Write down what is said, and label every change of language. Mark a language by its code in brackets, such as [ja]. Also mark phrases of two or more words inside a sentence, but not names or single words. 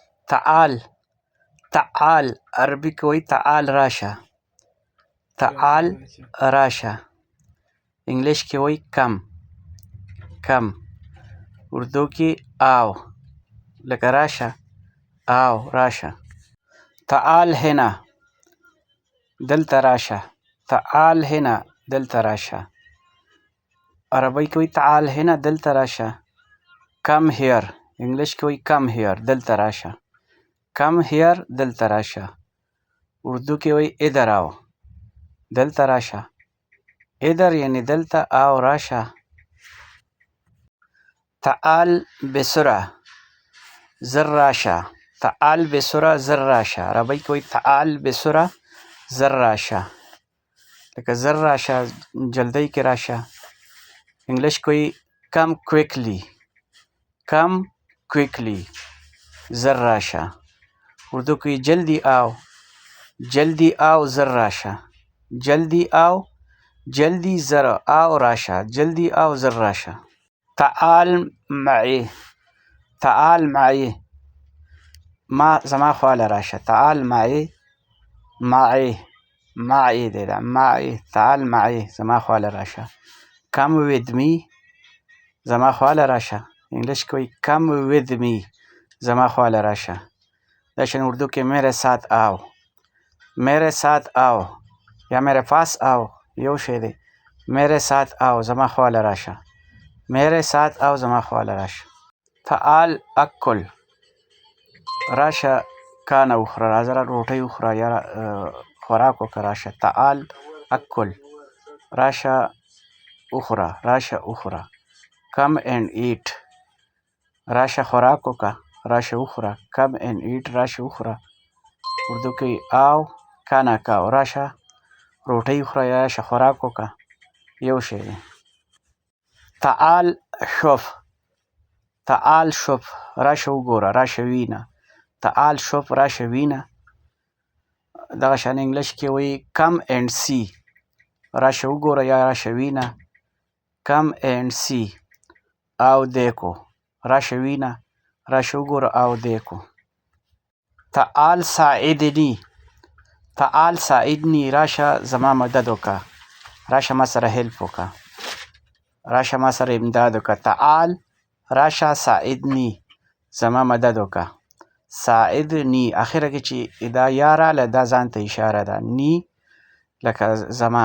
[ar] تعال تعال [ps] عربي کې وایي تعال راشه. تعال راشه. انګلیش کې وایي [en] come come. [ps] اردو کې [ur] آو لکه [ps] راشه آو راشه. [ar] تعال هنا [ps] دلته راشه. [ar] تعال هنا [ps] دلته راشه. عربی کې وایي [ar] تعال هنا [ps] دلته راشه. [en] come here. [ps] انګلیش کې وایي [en] come here [ps] دلته راشه. [en] come here [ps] دلته راشه. اردو کې وایي [ur] ادھر آو [ps] دلته راشه. ادھر یعنی دلته آو راشه. [ar] تعال بسرعه [ps] زر راشه. [ar] تعال بسرعه [ps] زر راشه. عربی کې وایي [ar] تعال بسرعه [ps] زر راشه. لکه زر راشه جلدی کې راشه. انګلیش کې وایي [en] come quickly come quickly [ps] زر راشه. اردو کې [ur] جلدی آو جلدی آو [ps] زر راشه. [ur] جلدی آو جلدی [ps] زر آو راشه. [ur] جلدی آو [ps] زر راشه. [ar] تعال معي تعال معي [ps] ما زما خواله راشه. [ar] تعال معي معي معي [ps] دی دا معي. [ar] تعال معي [ps] زما خواله راشه. [en] come with me [ps] زما خواله راشه. انګلیش کې وایي [en] come with me [ps] زما خواله راشه. داشن اردو کې [ur] میرے ساتھ آو میرے ساتھ آو یا میرے پاس آو [ps] یو شی دی. [ur] میرے ساتھ آو [ps] زما خواله راشه. [ur] میرے ساتھ آو [ps] زما خواله راشه. [ar] تعال اکل [ps] راشه کانه وخوره. راځه روټۍ وخوره یا خوراک وکړه راشه. [ar] تعال اکل [ps] راشه وخوره راشه وخوره. [en] come and eat [ps] راشه خوراک وکړه راشه وخوره. [en] come and eat [ps] راشه وخوره. اردو کې [ur] آو کانه کاو [ps] راشه روټۍ وخوره یا راشه خوراک وکړه یو شی دی. [ar] تعال شوف تعال شوف [ps] راشه وګوره راشه وینه. [ar] تعال شوف [ps] راشه وینه. دغه شان انګلیش کې وایي [en] come and see [ps] راشه وګوره یا راشه وینه. [en] come and see [ur] او دیکھو [ps] راشه وینه راشه وګوره [ur] او دیکھو. [ar] تعال ساعدني تعال ساعدني [ps] راشه زما مدد وکړه. راشه ما سره هیلپ وکړه. راشه ما سره امداد وکړه. تعال راشه ساعدني زما مدد وکړه. ساعدني اخره کې چې دا یا راله دا ځان ته اشاره ده. ني لکه زما.